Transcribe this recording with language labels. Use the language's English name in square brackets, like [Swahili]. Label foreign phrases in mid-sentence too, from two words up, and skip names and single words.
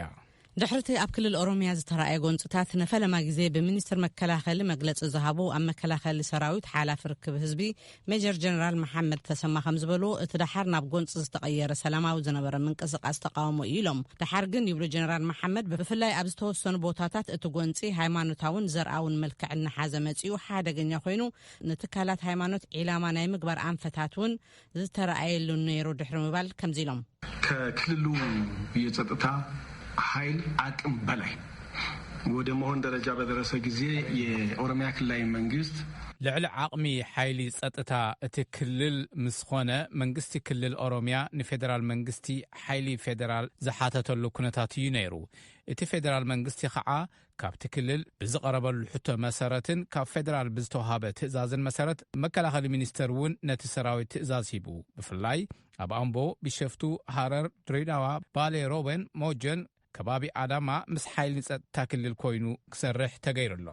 [Tigrinya] ድሕርቲ ኣብ ክልል ኦሮሚያ ዝተራእየ ጎንፅታት ነፈለማ ግዜ ብሚኒስትር መከላኸሊ መግለፂ ዝሃቡ ኣብ መከላኸሊ ሰራዊት ሓላፊ ርክብ ህዝቢ ሜጀር ጀነራል መሐመድ ተሰማ ከም ዝበልዎ እቲ ድሓር ናብ ጎንፂ ዝተቐየረ ሰላማዊ ዝነበረ ምንቅስቓስ ተቃውሞ ኢሎም ድሓር ግን ይብሉ ጀነራል መሐመድ ብፍላይ ኣብ ዝተወሰኑ ቦታታት እቲ ጎንፂ ሃይማኖታውን ዘርኣውን መልክዕ እናሓዘ መፂኡ ሓደገኛ ኮይኑ ንትካላት ሃይማኖት ዒላማ ናይ ምግባር ኣንፈታት እውን ዝተራእየሉ ነይሩ ድሕሪ ምባል ከምዚ ኢሎም [Amharic] ከክልሉ የጸጥታ ኃይል አቅም በላይ ወደ መሆን ደረጃ በደረሰ ጊዜ የኦሮሚያ ክልላዊ መንግስት [Tigrinya] ልዕሊ ዓቕሚ ሓይሊ ጸጥታ እቲ ክልል ምስኾነ መንግስቲ ክልል ኦሮሚያ ንፌደራል መንግስቲ ሓይሊ ፌደራል ዝሓተተሉ ኩነታት እዩ ነይሩ እቲ ፌደራል መንግስቲ ከዓ ካብቲ ክልል ብዝቐረበሉ ሕቶ መሰረትን ካብ ፌደራል ብዝተዋሃበ ትእዛዝን መሰረት መከላኸሊ ሚኒስተር እውን ነቲ ሰራዊት ትእዛዝ ሂቡ ብፍላይ ኣብ ኣምቦ ቢሸፍቱ ሃረር ድሬዳዋ ባሌ ሮቤን ሞጀን ከባቢ አዳማ ምስ ሓይሊ ጸጥታ ክልል ኮይኑ ክሰርሕ ተገይሩሎ